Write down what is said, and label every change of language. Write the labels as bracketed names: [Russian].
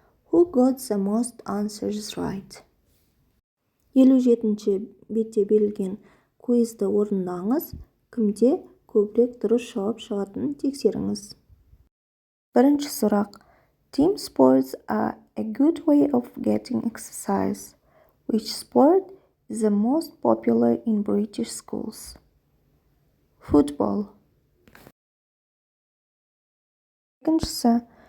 [English] Who got the most answers right? [Kazakh] 57-ші бетте берілген квизді орындаңыз. Кімде көбірек дұрыс жауап шығатынын тексеріңіз. Бірінші сұрақ. [English] Team sports are a good way of getting exercise. Which sport is the most popular in British schools? Football. [Kazakh] Екіншісі.